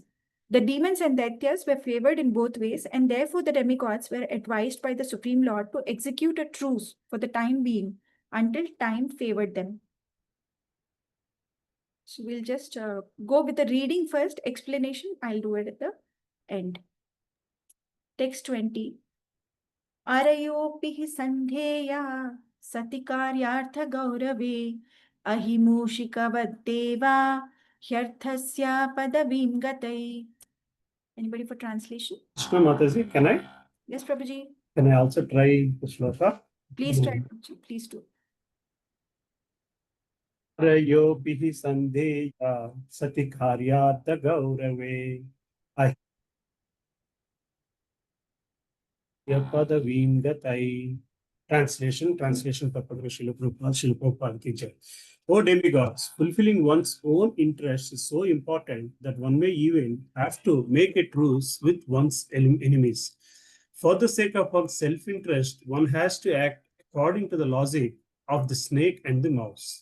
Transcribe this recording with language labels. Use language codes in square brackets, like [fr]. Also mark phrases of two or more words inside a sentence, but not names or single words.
[en] The demons and Daityas were favored in both ways, and therefore the demigods were advised by the Supreme Lord to execute a truce for the time being until time favored them. So we'll just go with the reading first, explanation I'll do it at the end. Text 20. [sa] अरयोपि सन्धेय सति कार्यार्थ गौरवे अहिमूषिकवद्देव ह्यर्थस्य पदविम् गतै. [en] Anybody for translation? Krishna Mataji, can I? Yes, Prabhuji. Can I also try the shloka? Please try, Prabhuji. Please do. [sa] रयोपिहि सन्धेय सति कार्यार्थ गौरवे यपदविम् गतै. [en] Translation purpose Srila Prabhupada [hi] की जय. [en] O demigods, fulfilling one's own interest is so important that one may even have to make a truce with one's enemies. For the sake of one's self-interest, one has to act according to the logic of the snake and the mouse.